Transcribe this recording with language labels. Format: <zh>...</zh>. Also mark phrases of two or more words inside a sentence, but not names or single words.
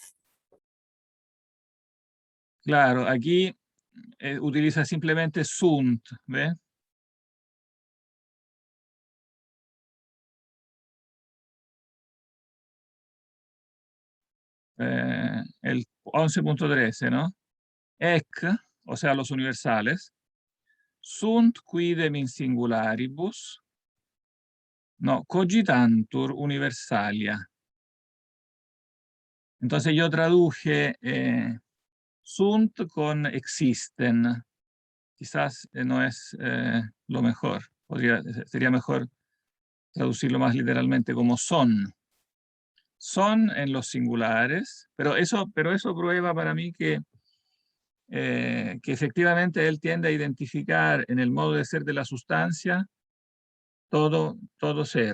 <es>Claro, aquí utiliza simplemente sunt, ¿ve? El 11.13, ¿no? Ec, o sea, los universales,</es> <la>sunt quidem in singularibus, no, cogitantur universalia.</la> <es>Entonces yo traduje sunt con existen. Quizás no es lo mejor. Sería mejor traducirlo más literalmente como son. Son en los singulares, pero eso prueba para mí que efectivamente él tiende a identificar en el modo de ser de la sustancia todo ser.</es>